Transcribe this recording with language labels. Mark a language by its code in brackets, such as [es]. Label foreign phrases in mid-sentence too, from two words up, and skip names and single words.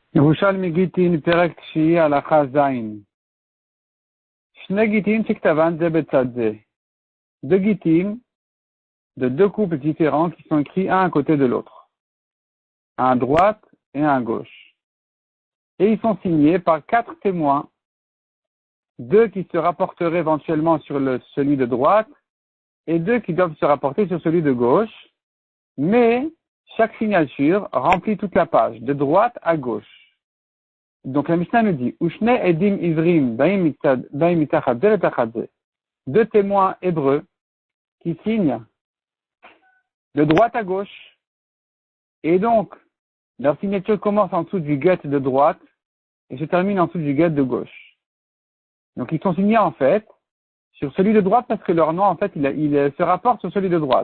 [he] ירושלמי גיטין פרק תשיעי הלכה זין. שני גיטין שכתבן זה בצד זה. [fr] Deux guittim de deux couples différents qui sont écrits un à côté de l'autre. Un à droite et un à gauche. Et ils sont signés par 4 témoins. 2 qui se rapporteraient éventuellement sur celui de droite et 2 qui doivent se rapporter sur celui de gauche. Mais chaque signature remplit toute la page, de droite à gauche. Donc la Mishnah nous dit, [he] ושני עדים עבריים באים מתחת זה לתחת זה. [fr] 2 témoins hébreux qui signent de droite à gauche. Et donc, leur signature commence en dessous du guet de droite et se termine en dessous du guet de gauche. Donc ils sont signés en fait sur celui de droite parce que leur nom en fait il se rapporte sur celui de droite.